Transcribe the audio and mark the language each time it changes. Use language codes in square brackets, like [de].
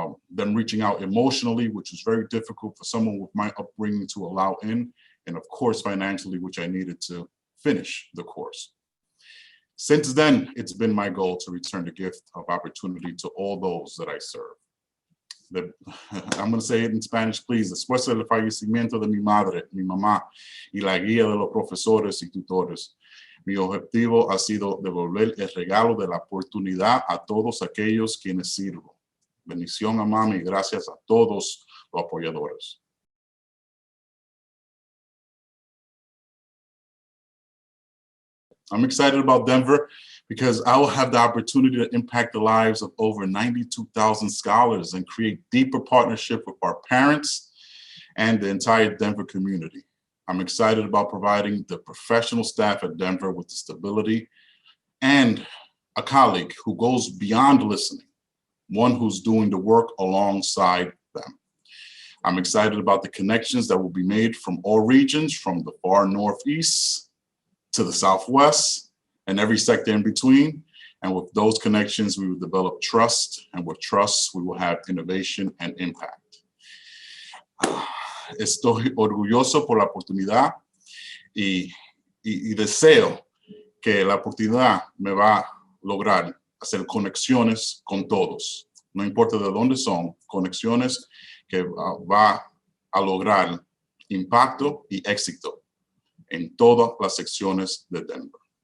[en] Them reaching out emotionally, which was very difficult for someone with my upbringing to allow in, and of course financially, which I needed to finish the course. Since then, it's been my goal to return the gift of opportunity to all those that I serve. I'm going to say it in Spanish, please. [es] Después del fallecimiento de mi madre, mi mamá, y la guía de los profesores y tutores, mi objetivo ha sido devolver el regalo de la oportunidad a todos aquellos quienes sirvo. Bendición a mami y gracias a todos los apoyadores. [en] I'm excited about Denver because I will have the opportunity to impact the lives of over 92,000 scholars and create deeper partnership with our parents and the entire Denver community. I'm excited about providing the professional staff at Denver with the stability and a colleague who goes beyond listening, one who's doing the work alongside them. I'm excited about the connections that will be made from all regions, from the far Northeast to the Southwest and every sector in between. And with those connections, we will develop trust, and with trust, we will have innovation and impact. [es] Estoy orgulloso por la oportunidad y deseo que la oportunidad me va a lograr hacer conexiones con todos. No importa de dónde son, conexiones que va a lograr impacto y éxito en todas las secciones de Denver.